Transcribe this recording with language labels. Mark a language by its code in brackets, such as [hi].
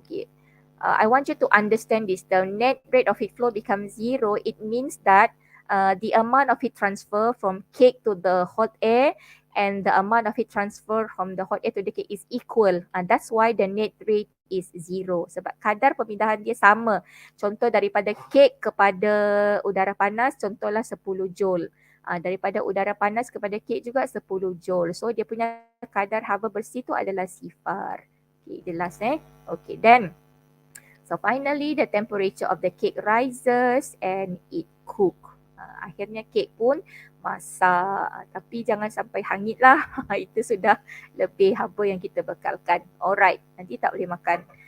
[en] Okay, I want you to understand this. The net rate of heat flow becomes zero. It means that the amount of heat transfer from cake to the hot air and the amount of heat transfer from the hot air to the cake is equal. That's why the net rate is zero. [ms] Sebab kadar pemindahan dia sama. Contoh daripada kek kepada udara panas, contohlah 10 joule. Daripada udara panas kepada kek juga 10 joule. So dia punya kadar haba bersih tu adalah sifar. [en] Okay, jelas Okay, then so finally the temperature of the cake rises and it cook. [ms] Akhirnya kek pun masak, tapi jangan sampai hangit lah. Itu sudah lebih haba yang kita bekalkan. Alright, nanti tak boleh makan.